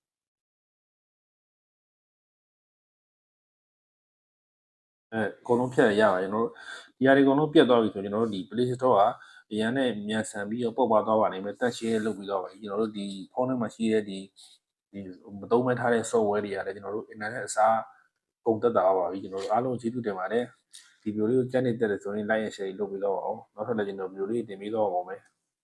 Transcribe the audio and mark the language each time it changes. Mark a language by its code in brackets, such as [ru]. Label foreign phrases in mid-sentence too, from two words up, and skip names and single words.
[my] အကုန်လုံးဖြတ်ရပါတယ်ကျွန်တော်တို့ဒီဟာတွေအကုန်လုံးပြတ်သွားပြီဆိုကျွန်တော်တို့ဒီ Play Store ကအရန်နဲ့မြန်ဆန်ပြီးတော့ပေါက်သွားပါလိမ့်မယ်တက်ရှင်းလုပ်ပြီးတော့ပါပြီကျွန်တော်တို့ဒီဖုန်းထဲမှာရှိတဲ့ဒီမသုံးမဲ့ထားတဲ့ software တွေကလည်းကျွန်တော်တို့ internet အစားကုန်သက်တာပါပြီကျွန်တော်တို့အားလုံးကျေးဇူးတင်ပါတယ်ဒီဗီဒီယိုလေးကိုကြိုက်နေတဲ့ဆိုရင် [en] like and share [my] လုပ်ပြီးတော့အောင်နောက်ထပ်လည်းကျွန်တော်ဗီဒီယိုလေးတင်ပြီးတော့ပါမယ်